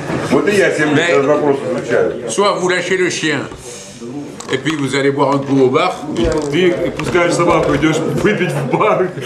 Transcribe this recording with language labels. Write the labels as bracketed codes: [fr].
[ru] Вот и я 7 лет этот вопрос изучаю. [fr] Soit vous lâchez le chien, et puis vous allez boire un coup au bar. [ru] Ты пускаешь собаку, идешь выпить в бар,